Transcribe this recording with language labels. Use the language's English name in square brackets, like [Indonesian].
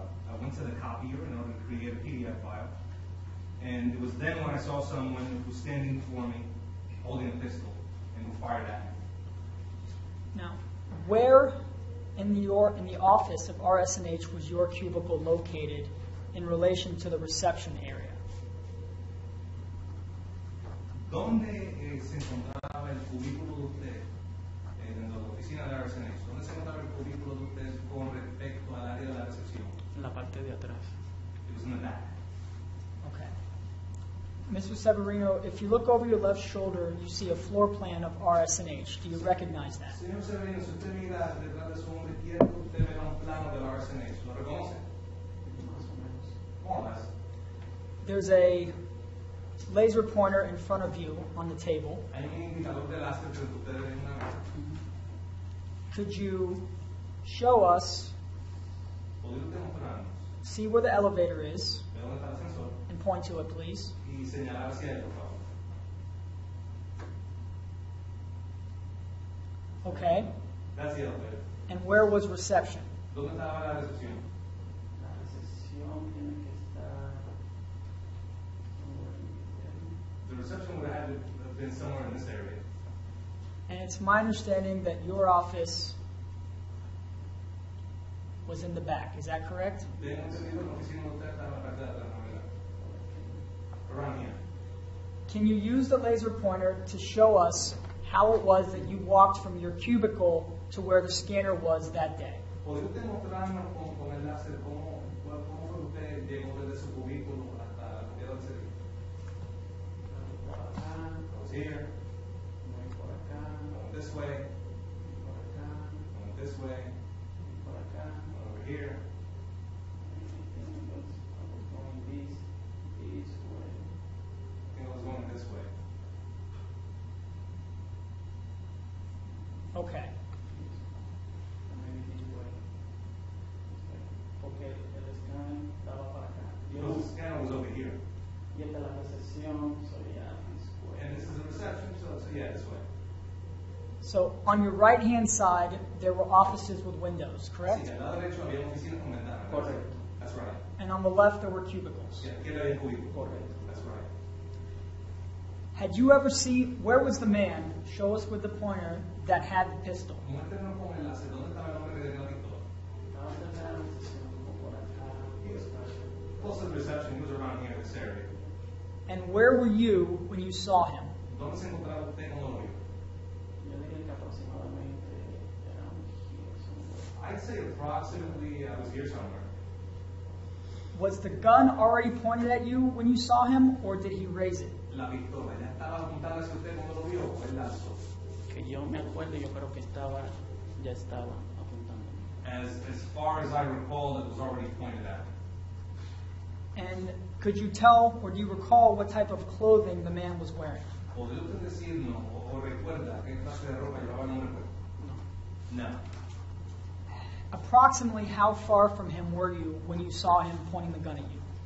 [English] I went to the copier in order to create a PDF file. And it was then when I saw someone who was standing before me holding a pistol and who fired at me. Now, where in the office of RSNH was your cubicle located in relation to the reception area? [Spanish] ¿Dónde se encontraba el cubículo de usted en la oficina de RSNH? ¿Dónde se encontraba el cubículo de usted con respecto al área de la recepción? En la parte de atrás. [English] It was in the back. Okay. Mr. Severino, if you look over your left shoulder, you see a floor plan of RSNH. Do you recognize that? [Spanish] Señor Severino, si usted mira detrás de su hombro izquierdo, usted verá un plano del RSNH. ¿Lo reconoce? Más o menos. [English] More or less. There's a laser pointer in front of you on the table. [Spanish] Hay un indicador de láser que ustedes ven una vez. [English] Could you show us, [Spanish] ¿Podría usted mostrarnos? [English] see where the elevator is, [Spanish] ¿De dónde está el ascensor? [English] and point to it, please? [Spanish] Y señalar hacia él, por favor. [English] Okay. That's the elevator. And where was reception? [Spanish] ¿Dónde estaba la recepción? La recepción tiene que estar [English] somewhere in The reception would have been somewhere in this area. And it's my understanding that your office was in the back. Is that correct? [Spanish] Tengo entendido que la oficina de usted está en la parte de atrás, ¿no? [English] Around here. Can you use the laser pointer to show us how it was that you walked from your cubicle to where the scanner was that day? [Spanish] ¿Podría usted mostrarnos con el láser cómo fue que usted llegó desde su cubículo hasta la propiedad del servicio? por acá, [English] I was here, [Spanish] voy por acá, [English] I went this way, [Spanish] por acá, [English] I went this way, [Spanish] por acá. [English] I went over here. I was going this way. I think I was going this way. Okay. Maybe this way. [Spanish] Porque el scan estaba para acá. [English] The scanner was over here. [Spanish] Y esta es la recepción, [English] so yeah, this way. And this is the reception, so yeah, this way. So on your right-hand side, there were offices with windows, correct? [Spanish] Sí, al lado derecho había una oficina con ventana. Correcto. [English] That's right. And on the left, there were cubicles. [Spanish] Yeah, aquí había cubículo. Correcto. [English] That's right. Had you ever seen, where was the man, show us with the pointer, that had the pistol? [Spanish] Muéstrenos con el láser, ¿dónde estaba el hombre que tenía la pistola? Estaba cerca de la recepción, como por acá. [English] Yes. Close to the reception, he was around here in this area. And where were you when you saw him? [Spanish] ¿Dónde se encontraba usted cuando lo vio? Yo diría que aproximadamente [English] around here somewhere. I'd say approximately I was here somewhere. Was the gun already pointed at you when you saw him, or did he raise it? [Spanish] La pistola, ¿ya estaba apuntada hacia usted cuando lo vio o él la alzó? Que yo me acuerdo, yo creo que ya estaba apuntando. [English] As far as I recall, it was already pointed at me. And could you tell, or do you recall what type of clothing the man was wearing? [Spanish] ¿Podría usted decirnos o recuerda qué clase de ropa llevaba el hombre? No. [English] Approximately how far from him were you when you saw him pointing the gun at you?